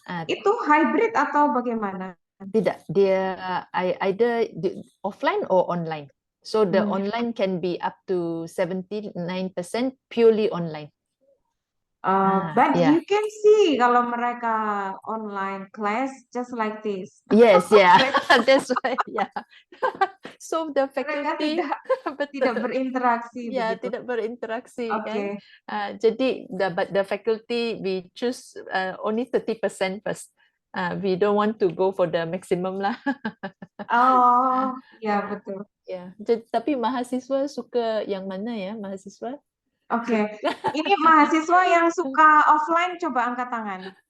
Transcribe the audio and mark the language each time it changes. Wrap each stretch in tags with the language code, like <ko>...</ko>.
<id>Itu hybrid atau bagaimana?</id> <ms>Tidak, dia</ms> <en>either offline or online. So the online can be up to 79% purely online. But you can see</en> <id>kalau mereka</id> <en>online class just like this. Yes, that's why. So the faculty</en> <ms>tidak berinteraksi begitu.</ms> <id>Tidak berinteraksi kan.</id> <ms>Jadi</ms> <en>the faculty we choose only 30% first. We don't want to go for the maximum lah.</en> <id>Oh, ya betul. Tapi mahasiswa suka yang mana ya mahasiswa? Oke. Ini mahasiswa yang suka offline coba angkat tangan.</id>